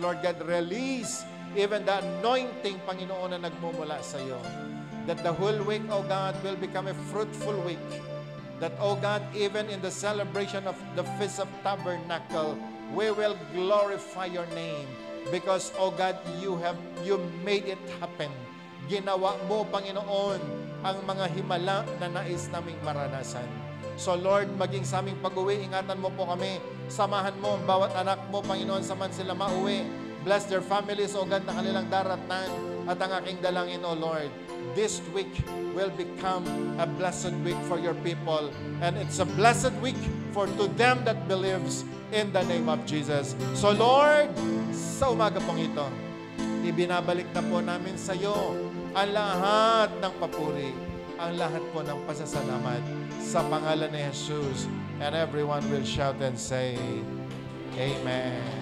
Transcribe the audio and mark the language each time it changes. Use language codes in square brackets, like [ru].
[en] Lord God, release even the anointing, Panginoon, [tl] na nagmumula sa iyo. [en] That the whole week, O God, will become a fruitful week. That, O God, even in the celebration of the Feast of Tabernacle, we will glorify your name. Because, O God, you made it happen. [tl] Ginawa mo, Panginoon, ang mga himala na nais naming maranasan. So, Lord, maging sa aming pag-uwi, ingatan mo po kami. Samahan mo ang bawat anak mo, Panginoon, saman sila mauwi. [en] Bless their families, O God, [tl] na kanilang daratnan. At ang aking dalangin, [en] O Lord, this week will become a blessed week for your people. And it's a blessed week for to them that believes in the name of Jesus. [tl] So Lord, sa umaga pong ito, ibinabalik na po namin sa iyo ang lahat ng papuri, ang lahat po ng pasasalamat sa pangalan ni Jesus. [en] And everyone will shout and say, Amen.